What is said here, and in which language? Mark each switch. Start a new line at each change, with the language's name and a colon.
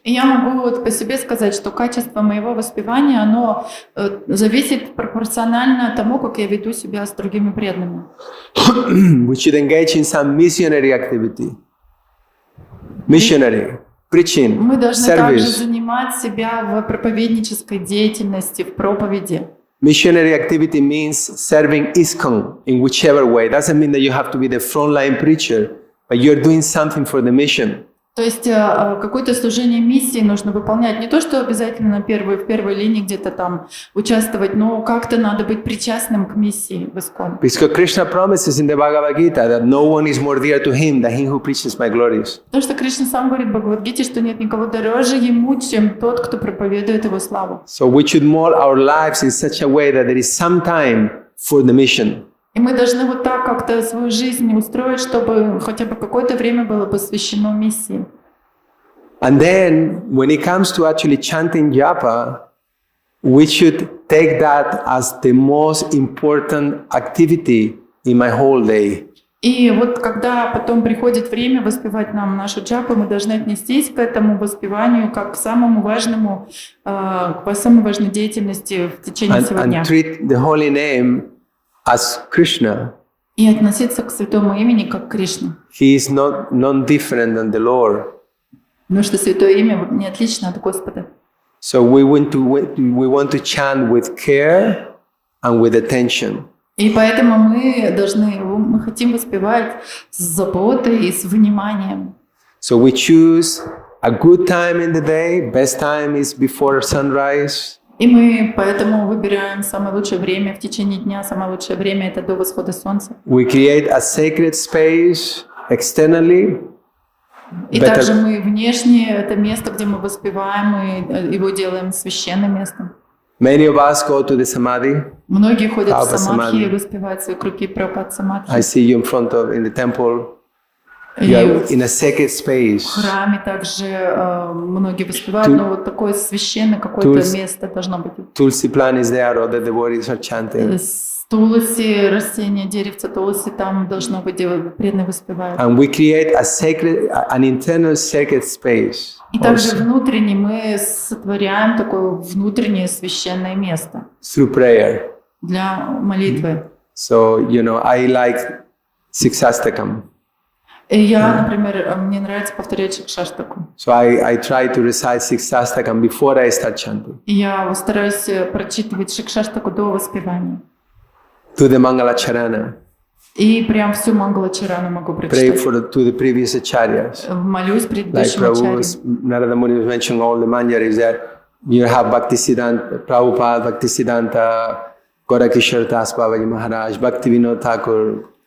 Russian: И я могу вот по себе сказать, что качество моего воспевания, оно зависит пропорционально тому, как я веду себя с другими преданными.
English: We should engage in some missionary activity. Missionary, preaching,
Russian: Мы должны также
English: service.
Russian: занимать себя в проповеднической деятельности, в проповеди.
English: Missionary activity means serving ISKCON in whichever way. It doesn't mean that you have to be the frontline preacher, but you're doing something for the mission.
Russian: То есть какое-то служение миссии нужно выполнять. Не то, что обязательно в первой линии где-то там участвовать, но как-то надо быть причастным к миссии в ИСККОН.
English: Because Krishna promises in the Bhagavad Gita that no one is more dear to him than he who preaches my glories.
Russian: Потому что Кришна сам говорит в Бхагавад-гите, что нет никого дороже ему, чем тот, кто проповедует его славу.
English: So we should mold our lives in such a way that there is some time for the mission.
Russian: И мы должны вот так как-то свою жизнь устроить, чтобы хотя бы какое-то время было посвящено миссии.
English: And then, when it comes to actually chanting japa, we should take that as the most important activity in my whole day.
Russian: И вот когда потом приходит время воспевать нам нашу джапу, мы должны отнестись к этому воспеванию как к самому важному, к самой важной деятельности в течение всего дня.
English: And treat the holy name as Krishna.
Russian: И относиться к святому имени как к Кришне.
English: He is not different than the Lord.
Russian: Потому что святое имя не отлично от Господа.
English: So we want to chant with care and with attention.
Russian: И поэтому мы хотим воспевать с заботой и с вниманием.
English: So we choose a good time in the day. Best time is before sunrise.
Russian: И мы поэтому выбираем самое лучшее время в течение дня. Самое лучшее время — это до восхода солнца.
English: We create a sacred space externally.
Russian: И также мы внешне, это место, где мы воспеваем, мы его делаем священным местом.
English: Many of us go to the samadhi.
Russian: Многие ходят в
English: Prabhupada
Russian: самадхи и
English: samadhi.
Russian: воспевают свои круги Прабхупад самадхи.
English: I see you in the temple.
Russian: И
English: You are in a sacred space.
Russian: в храме также многие воспевают, но вот такое священное какое-то место должно быть.
English: Tulsi plant is there, all the devotees are chanting.
Russian: Тулси, растение, деревце тулси, там должно быть, где преданные воспевают.
English: And we create an internal sacred space.
Russian: И также внутренне мы сотворяем такое внутреннее священное место
English: Through prayer.
Russian: для молитвы.
English: So, I like Siksastakam.
Russian: И я, например, мне нравится повторять Шикшаштаку.
English: So I try to recite Siksastakam before I start chanting.
Russian: И я стараюсь прочитывать Шикшаштаку до воспевания.
English: To the Mangalacharana.
Russian: И прям всю Мангала-чарану могу
English: Pray
Russian: прочитать.
English: to the previous acharyas.
Russian: Молюсь
English: Like
Russian: предыдущему ачарье.
English: Narada Muni was mentioning all the manjaris there. You have Bhaktisiddhanta, Prabhupada, Bhaktisiddhanta, Gaurakishore Das Babaji Maharaj, Bhaktivinoda Thakur.